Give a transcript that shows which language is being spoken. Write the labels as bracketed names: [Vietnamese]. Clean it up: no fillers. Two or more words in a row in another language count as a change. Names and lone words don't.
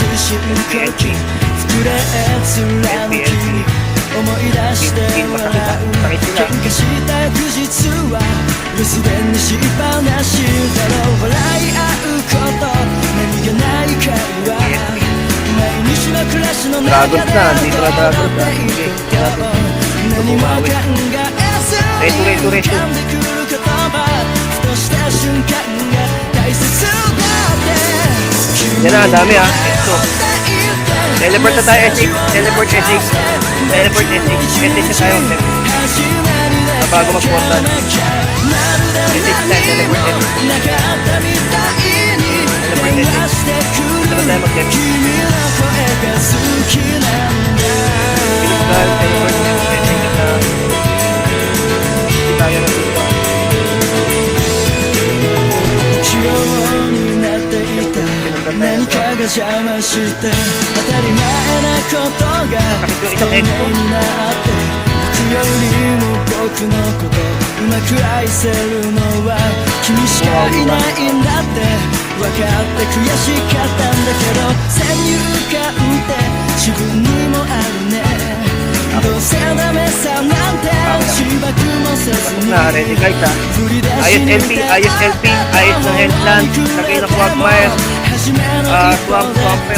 [Japanese] 深呼吸膨れ貫き思い出して笑う喧嘩した翌日は留守電にしっぱなしだろう笑い合うこと何気ない会話毎日の暮らしの中で覚えていくこと何も考えずに浮かんでくる言葉ふとした瞬間が大切だって [Filipino] Yan na, ang dami Ito. Teleport na tayo, Esik. Teleport, Esik. Teleport, Esik. Esik na tayo, Esik. Bago mag-portal. Esik na, teleport, Esik. Teleport, Esik. Ito na tayo mag-Esik. Pinutal, teleport, Esik na. Hindi tayo na dito. [Japanese] 何かが邪魔して当たり前なことが不透明になって僕よりも僕のことうまく愛せるのは君しかいないんだって分かって悔しかったんだけど先入観って自分にもあるねどうせダメさなんて自爆もせずに [Filipino] Na, [English] ready guys [Filipino] ha. Ayos LP, ayos LP, ayos ng headland. Lagay na quagmire. Swamper.